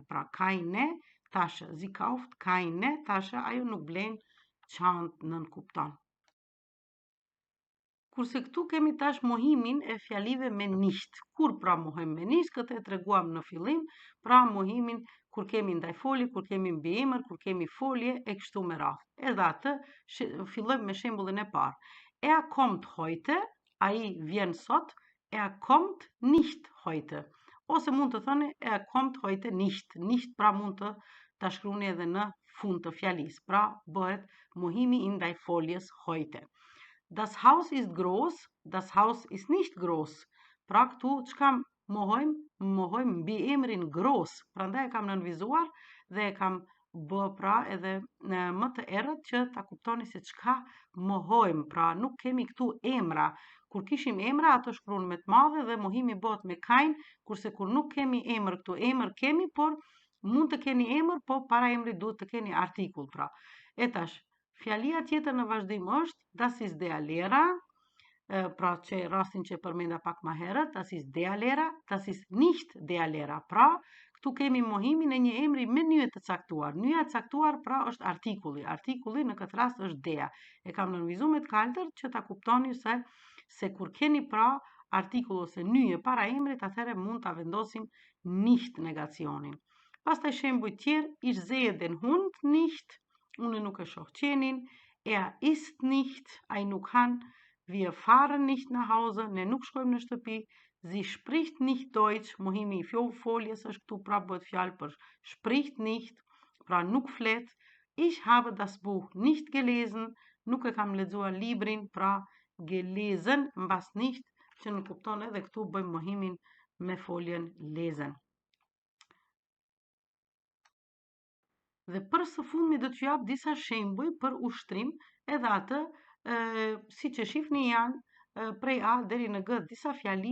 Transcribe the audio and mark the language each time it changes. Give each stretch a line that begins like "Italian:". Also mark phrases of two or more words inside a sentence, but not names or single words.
German: Pra keine Tasche, sie kauft keine Tasche,
Albanian: ajo nuk blen çantë, nën kupton. Kurse këtu kemi tash mohimin e fjalive me nicht. Kur pra mohojmë me nicht, këtë e treguam në fillim, pra mohimin kur kemi ndaj folje, kur kemi mbi emër, kur kemi folje e kështu me radhë. Edhe atë fillojmë me shembullin e parë.
German: Er kommt heute,
Albanian: ai vjen sot,
German: er kommt nicht heute.
Albanian: Ose mund të thoni
German: er kommt heute nicht.
Albanian: Nicht pra mund të ta shkruani edhe në fund të fjalisë. Pra bëhet mohimi i ndaj foljes heute.
German: Das Haus ist groß, das Haus ist nicht groß.
Albanian: Pra këtu çka mohojmë mbi emrin groß. Prandaj e kam nënvizuar dhe e kam bë pra edhe më të errët që ta kuptoni se çka mohojmë. Pra nuk kemi këtu emra. Kur kishim emra ato shkruan me të madhe dhe mohimi bëhet me kein, kurse kur nuk kemi emër këtu, emër kemi, por mund të keni emër, po para emrit duhet të keni artikull pra. E tash fjalia tjetër në vazhdim është
German: das ist der Lehrer,
Albanian: pra që rastin që përmenda pak më herët,
German: das ist der Lehrer, das ist nicht der Lehrer.
Albanian: Pra, këtu kemi mohimin e një emri me nyje të caktuar. Nyja e caktuar pra është artikulli. Artikulli në këtë rast është der. E kam nënvizuar me të kaltër që ta kuptoni se kur keni pra artikull ose nyje para emrit, atëherë mund ta vendosim nicht negacionin. Pastaj shembuj tjerë,
German: ich sehe den Hund nicht.
Albanian: Unë nuk e shoh qenin,
German: isst nicht,
Albanian: ai nuk han,
German: wir fahren nicht nach Hause,
Albanian: ne nuk shkojmë në shtëpi,
German: sie spricht nicht Deutsch,
Albanian: mohimi i foljes është këtu pra bëhet fjalë për
German: spricht nicht,
Albanian: pra nuk flet,
German: ich habe das Buch nicht gelesen,
Albanian: nuk e kam lexuar librin, pra gelesen mbas nicht, që nuk kupton edhe këtu bëjmë mohimin me foljen lesen. Dhe për së fundmi do t'ju jap disa shembuj për ushtrim, edhe atë siç e shihni janë prej A deri në G disa fjali